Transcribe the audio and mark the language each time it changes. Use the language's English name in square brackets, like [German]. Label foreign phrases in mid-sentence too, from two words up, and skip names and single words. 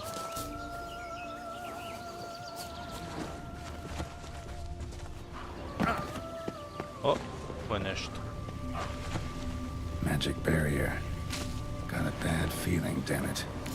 [Croatian] O, ovo je nešto. [English] Magic barrier. Got a bad feeling, damn it.